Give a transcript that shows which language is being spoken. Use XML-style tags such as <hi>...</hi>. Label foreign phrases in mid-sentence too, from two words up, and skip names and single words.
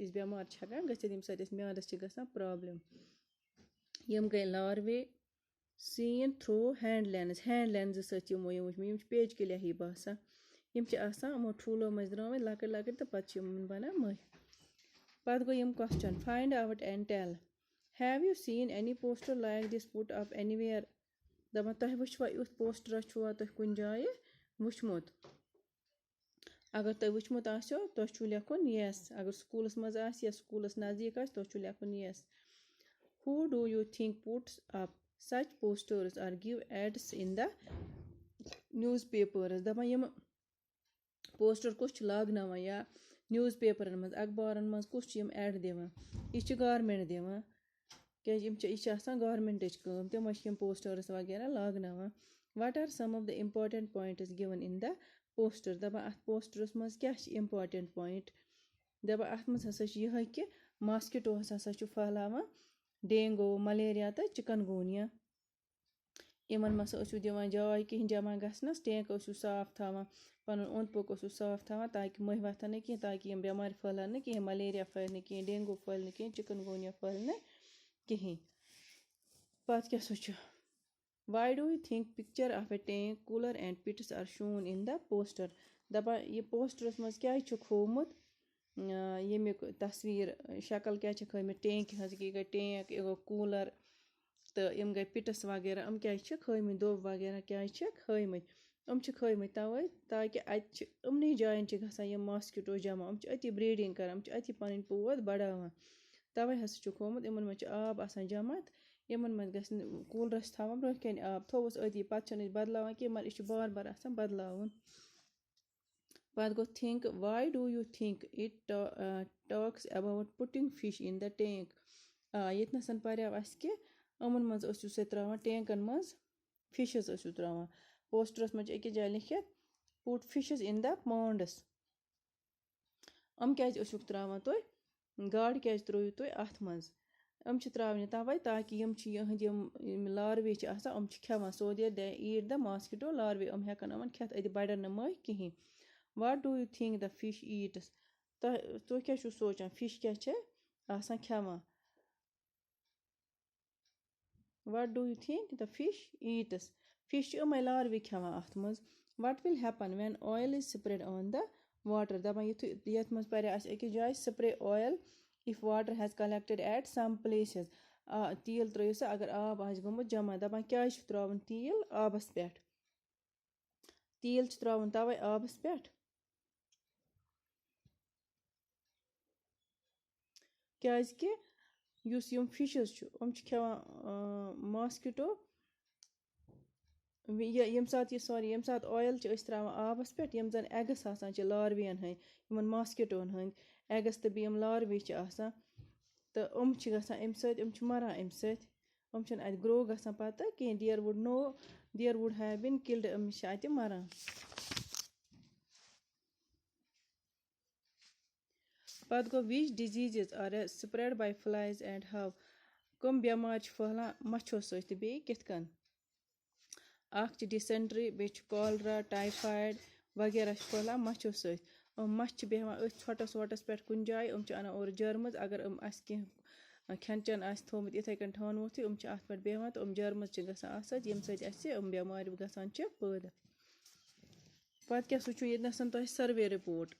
<ks>أسۍ بٮ۪مار چھِ ہٮ۪کان گٔژھِتھ ییٚمہِ سۭتۍ أسۍ میادَس چھِ گژھان پرٛابلِم یِم گٔے</ks> <en>larvae seen through hand lens</en> <ks>سۭتۍ چھِ یِمو یِم وٕچھمٕتۍ یِم چھِ پیچ کِلیا ہی باسان یِم چھِ آسان یِمو ٹھوٗلو منٛزۍ درٛامٕتۍ لۄکٕٹۍ لۄکٕٹۍ تہٕ پَتہٕ چھِ یِمن بَنان مٔہۍ پَتہٕ گوٚو یِم</ks> <en>question find out and tell have you seen any poster like this put up anywhere</en> <ks>دَپان تۄہہِ وٕچھوا یُتھ پوسٹرا چھُوا تۄہہِ کُنہِ جایہِ وٕچھمُت اگر تۄہہِ وٕچھمُت آسیو تۄہہِ چھُو لیکھُن یَس اگر سکوٗلَس منٛز آسہِ یا سکوٗلَس نزدیٖک آسہِ تۄہہِ چھُو لیکھُن یَس</ks> <en>how do you think puts up such posters or give ads in the newspapers</en> <ks>دَپان یِمہٕ پوسٹر کُس چھُ لاگناوان یا نِوٕز پیپرَن منٛز اخبارَن منٛز کُس چھُ یِم ایڈ دِوان یہِ چھِ گورمٮ۪نٛٹ دِوان کیٛازِ یہِ چھِ آسان گورمٮ۪نٛٹٕچ کٲم تِمَے چھِ یِم پوسٹٲرٕس وغیرہ لاگناوان</ks> <en>what are some of the important points given in the poster</en> <ks>دَپان اَتھ پوسٹرَس منٛز کیٛاہ چھِ</ks> <en>important point</en> <ks>دَپان اَتھ منٛز ہسا چھِ یِہوٚے کہِ ماسکِٹوز ہسا چھُ پھہلاوان ڈینگو ملیریا تہٕ چِکَن گونیا یِمن منٛز ٲسِو دِوان جاے کِہیٖنۍ جمع گژھنَس ٹینٛک ٲسِو صاف تھاوان پَنُن اوٚنٛد پوٚک ٲسِو صاف تھاوان تاکہِ مٔہۍ وۄتھن نہٕ کیٚنٛہہ تاکہِ یِم بٮ۪مارِ پھٲلَن نہٕ کِہیٖنۍ ملیریا پھٲلہِ نہٕ کِہیٖنۍ ڈینگوٗ پھٲلہِ نہٕ کِہیٖنۍ چِکَن گونیا پھٲلہِ نہٕ کِہیٖنۍ پَتہٕ کیٛاہ سا چھُ</ks> <en>why do you think picture of a tank cooler and pits are shown in the poster</en> <ks>دَپان یہِ پوسٹرَس منٛز کیٛازِ چھُکھ ہومُت ییٚمیُک تصویٖر شکل کیٛازِ چھِکھ ہٲومٕتۍ ٹینٛکہِ ہٕنٛز یہِ گٔے ٹینٛک یہِ گوٚو کوٗلر تہٕ یِم گٔے پِٹٕس وغیرہ یِم کیٛازِ چھِکھ ہٲومٕتۍ دۄب وغیرہ کیٛازِ چھِکھ ہٲومٕتۍ یِم چھِکھ ہٲومٕتۍ تَوَے تاکہِ اَتہِ چھِ یِمنٕے جایَن چھِ گژھان یِم ماسکِٹو جمع یِم چھِ أتی بریٖڈِنٛگ کران یِم چھِ أتی پَنٕنۍ پود بڑاوان تَوَے ہسا چھُکھ ہومُت یِمن منٛز چھُ آب آسان جمع تہٕ یِمن منٛز گژھِ نہٕ کوٗلرَس تھاوان برٛونٛہہ کَنہِ آب تھوٚوُس أتی پَتہٕ چھِنہٕ أسۍ بدلاوان کیٚنٛہہ مگر یہِ چھُ بار بار آسان بدلاوُن پَتہٕ گوٚو</ks> <en>think why do you think it talks about putting fish in the tank</en> <ks>ییٚتنَس پریو اَسہِ کہِ یِمن منٛز ٲسِو سُہ ترٛاوان ٹینٛکَن منٛز فِشِز ٲسِو ترٛاوان پوسٹرَس منٛز چھِ أکِس جایہِ لیکھِتھ</ks> <en>put fishes in the ponds</en> <ks>یِم کیٛازِ ٲسِوُکھ ترٛاوان تُہۍ گاڈٕ کیٛازِ ترٛٲیِو تُہۍ اَتھ منٛز یِم چھِ ترٛاونہِ تَوَے تاکہِ یِم چھِ یِہٕنٛدۍ یِم لاروے چھِ آسان یِم چھِ کھٮ۪وان</ks> <en>so that they eat the mosquito larvae</en> <ks>یِم ہٮ۪کَن یِمَن کھٮ۪تھ أتی بَڑن نہٕ مٔہۍ کِہیٖنۍ</ks> <en>what do you think the fish eats</en> <ks>تُہۍ کیٛاہ چھُو سونٛچان فِش کیٛاہ چھِ آسان کھٮ۪وان</ks> <en>what do you think the fish eats</en> <ks>فِش چھِ یِمَے لاروے کھٮ۪وان اَتھ منٛز</ks> <en>what will happen when oil is spread on the water</en> <ks>دَپان یُتھُے یَتھ منٛز پَریو اَسہِ أکِس جایہِ</ks> <en>spray oil if water has collected at some places</en> <ks>تیٖل ترٛٲیِو سا اگر آب آسہِ گوٚمُت جمع دَپان کیٛازِ چھُ ترٛاوُن تیٖل آبَس پٮ۪ٹھ تیٖل چھُ ترٛاوُن تَوَے آبَس پٮ۪ٹھ کیٛازِکہِ یُس یِم فِشِز چھُ یِم چھِ کھٮ۪وان ماسکِٹو ییٚمہِ ساتہٕ ییٚمہِ ساتہٕ اویِل چھِ أسۍ ترٛاوان آبَس پٮ۪ٹھ یِم زَن اٮ۪گٕس آسان چھِ لاروِیَن ہٕنٛدۍ یِمَن ماسکِٹوَن ہٕنٛدۍ اٮ۪گٕس تہٕ بیٚیہِ یِم لاروے چھِ آسان تہٕ یِم چھِ گژھان اَمہِ سۭتۍ یِم چھِ مَران اَمہِ سۭتۍ یِم چھِنہٕ اَتہِ گرٛو گژھان پَتہٕ کینٛہہ</ks> <en>they would have been killed</en> <ks>یِم چھِ اَتہِ مَران پَتہٕ گوٚو</ks> <en>which diseases are spread by flies and how</en> <ks>کٕم بٮ۪مارِ چھِ پھٔہلان مَچھو سۭتۍ تہٕ بیٚیہِ کِتھ کٔنۍ اَکھ چھِ ڈِسٮ۪نٹرٛی بیٚیہِ چھِ کالرا ٹایفایڈ وغیرہ چھِ پھٔہلان مَچھو سۭتۍ یِم مَچھِ چھِ بیٚہوان أتھۍ ژھۄٹَس وۄٹَس پٮ۪ٹھ کُنہِ جایہِ یِم چھِ اَنان اورٕ جرمٕز اگر یِم اَسہِ کیٚنٛہہ کھٮ۪ن چٮ۪ن آسہِ تھوٚمُت یِتھَے کٔنۍ ٹھانووتھٕے یِم چھِ اَتھ پٮ۪ٹھ بیٚہوان تہٕ یِم جرمٕز چھِ گژھان اَتھ سۭتۍ ییٚمہِ سۭتۍ اَسہِ یِم بٮ۪مارِ گژھان چھِ پٲدٕ پَتہٕ کیٛاہ سا چھُ ییٚتنَس تۄہہِ</ks> <en>survey report</en>